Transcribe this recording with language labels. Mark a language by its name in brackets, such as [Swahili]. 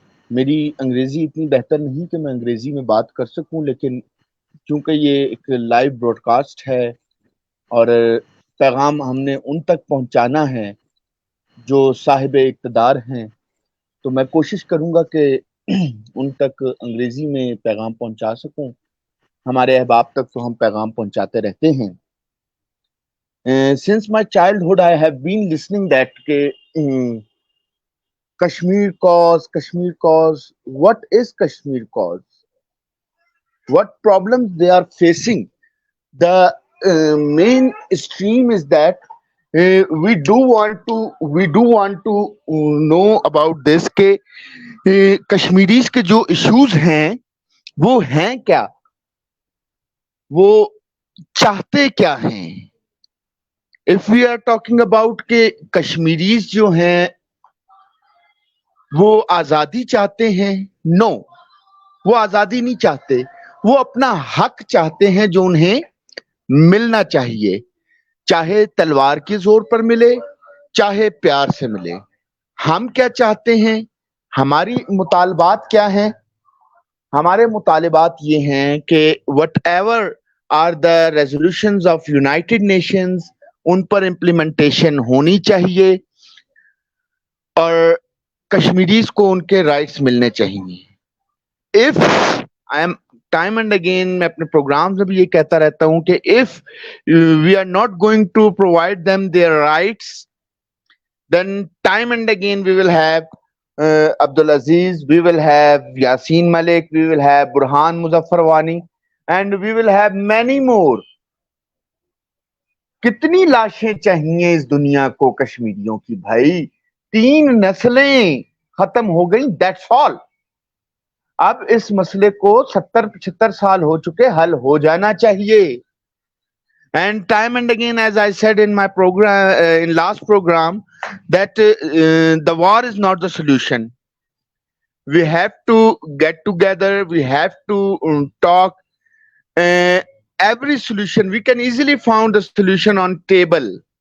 [Urdu] میری انگریزی اتنی بہتر نہیں کہ میں انگریزی میں بات کر سکوں، لیکن چونکہ یہ ایک لائیو براڈ کاسٹ ہے اور پیغام ہم نے ان تک پہنچانا ہے جو صاحب اقتدار ہیں، تو میں کوشش کروں گا کہ ان تک انگریزی میں پیغام پہنچا سکوں. ہمارے احباب تک تو ہم پیغام پہنچاتے رہتے ہیں. [English] Since my childhood I have been listening that کہ Kashmir cause, what is Kashmir cause? What problems they are facing? The main stream is that we do want to know about this [Urdu] کہ کشمیریز کے جو issues ہیں وہ ہیں کیا، وہ چاہتے کیا ہیں. [English] If we are talking about [Urdu] کہ کشمیریز جو ہیں وہ آزادی چاہتے ہیں، نو، وہ آزادی نہیں چاہتے، وہ اپنا حق چاہتے ہیں جو انہیں ملنا چاہیے، چاہے تلوار کے زور پر ملے چاہے پیار سے ملے. ہم کیا چاہتے ہیں، ہماری مطالبات کیا ہیں؟ ہمارے مطالبات یہ ہیں کہ [English] whatever are the resolutions of United Nations, [Urdu] in per implementation ہونی چاہیے اور کشمیریز کو ان کے رائٹس ملنے چاہیے. [English] if I am time and again [Urdu] میں اپنے پروگرامز میں بھی یہ کہتا رہتا ہوں کہ [English] if we are not going to provide them their rights, then time and again we will have Abdul Aziz, we will have Yasin Malik, we will have Burhan Muzaffar Wani, and we will have many more. [Urdu] کتنی لاشیں چاہیے اس دنیا کو کشمیریوں کی بھائی؟ 3 نسلیں ختم ہو گئیں، [English] That's all. [Urdu] اب اس مسئلے کو 70-75 سال ہو چکے، حل ہو جانا چاہیے. [English] And time and again, as I said in my program, in last program, that the war is not the solution. We have to get together, we have to talk. Every solution, we can easily find a solution on table.